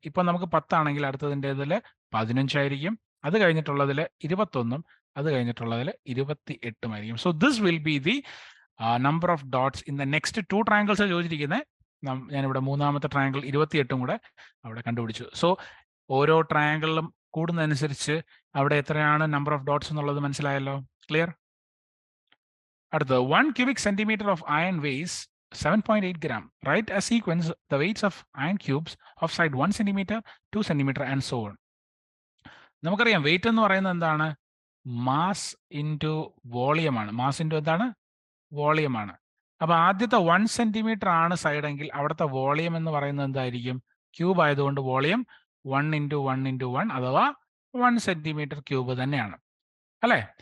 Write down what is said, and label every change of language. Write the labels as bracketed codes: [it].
[ml] ഇപ്പൊ നമുക്ക് 10 ആണെങ്കിൽ അടുത്തതിൻ്റെതിൽ 15 ആയിരിക്കും. അത് കഴിഞ്ഞിട്ടുള്ളതിൽ 21, അത് കഴിഞ്ഞിട്ടുള്ളതിൽ 28 ആയിരിക്കും. [en] so this will be the number of dots in the next 2 triangles [ml] ചോദിച്ചിരിക്കുന്നത്. ഞാനിവിടെ മൂന്നാമത്തെ ട്രയാങ്കിൾ 28 കൂടെ അവിടെ കണ്ടുപിടിച്ചു. സോ ഓരോ ട്രയാങ്കിളിലും കൂടുന്നതനുസരിച്ച് അവിടെ എത്രയാണ് നമ്പർ ഓഫ് ഡോട്ട്സ് എന്നുള്ളത് മനസ്സിലായല്ലോ? ക്ലിയർ? [en] അടുത്ത 1 cubic centimeter of iron weighs 7.8 gram. Write a sequence the weights of iron cubes of side 1 centimeter, 2 centimeter and so on. [ml] നമുക്കറിയാം വെയിറ്റ് എന്ന് പറയുന്നത് എന്താണ്? മാസ് ഇൻറ്റു വോളിയം ആണ്. മാസ് ഇൻറ്റു എന്താണ്? Volume ആണ്. അപ്പൊ ആദ്യത്തെ 1 സെന്റിമീറ്റർ ആണ് സൈഡ് എങ്കിൽ അവിടുത്തെ വോളിയം എന്ന് പറയുന്നത് എന്തായിരിക്കും? ക്യൂബ് ആയതുകൊണ്ട് വോളിയം 1 × 1 × 1 അഥവാ 1 സെന്റിമീറ്റർ ക്യൂബ് തന്നെയാണ് അല്ലെ?